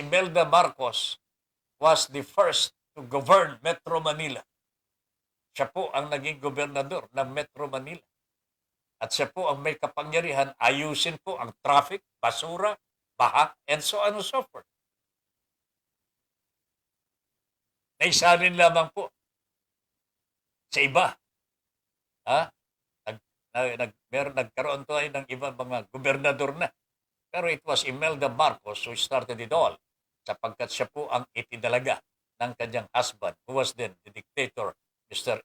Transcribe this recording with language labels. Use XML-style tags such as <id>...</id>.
<en>Imelda Marcos was the first to govern Metro Manila.</en> <tl>Siya po ang naging gobernador ng Metro Manila. At siya po ang may kapangyarihan, ayusin po ang traffic, basura, baha,</tl> <en>and so on and so forth.</en> <tl>Naisalin lamang po sa iba. Nagkaroon tayo ng iba mga gobernador na.</tl> <en>Pero it was Imelda Marcos who started it all</en> <tl>sapagkat siya po ang itinalaga ng kanyang</tl> <en>husband who was then the dictator, Mr.</en>